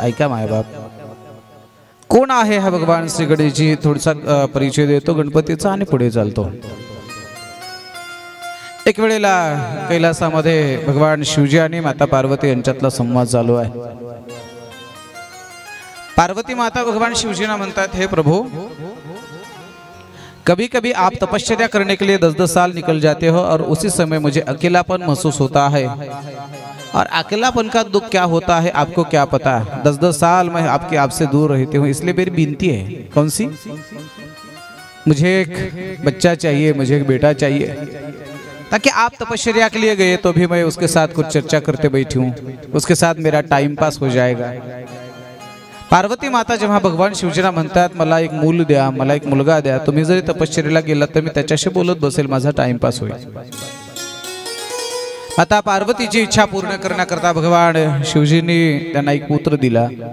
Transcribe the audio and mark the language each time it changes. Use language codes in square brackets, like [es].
[mr] ऐका मायबाप, कोण आहे हा भगवान श्री गणेशजी? थोडासा परिचय देतो गणपतीचा आणि पुढे चालतो. एक वेळेला कैलासामध्ये भगवान शिवजी आणि माता पार्वती यांच्यातला संवाद चालू आहे. पार्वती माता भगवान शिवजीना म्हणतात, [hi] हे प्रभु, कभी कभी आप तपश्चर्या करने के लिए 10-10 साल निकल जाते हो और उसी समय मुझे अकेलापन महसूस होता है, और अकेलापन का दुख क्या होता है आपको क्या पता है. 10-10 साल मैं आपसे दूर रहती हूँ, इसलिए मेरी विनती है. कौन सी? मुझे एक बच्चा चाहिए, मुझे एक बेटा चाहिए, ताकि आप तपश्चर्या के लिए गए तो भी मैं उसके साथ कुछ चर्चा करते बैठी हूँ, उसके साथ मेरा टाइम पास हो जाएगा. [mr] पार्वती माता जेव्हा भगवान शिवजीना म्हणतात, मला एक मूल द्या, मला एक मुलगा द्या, तुम्ही जरी तपश्चर्याला गेलात तर मी त्याच्याशी बोलत बसेल, माझा टाइमपास होईल. आता पार्वतीची इच्छा पूर्ण करण्याकरता भगवान शिवजींनी त्यांना एक पुत्र दिला.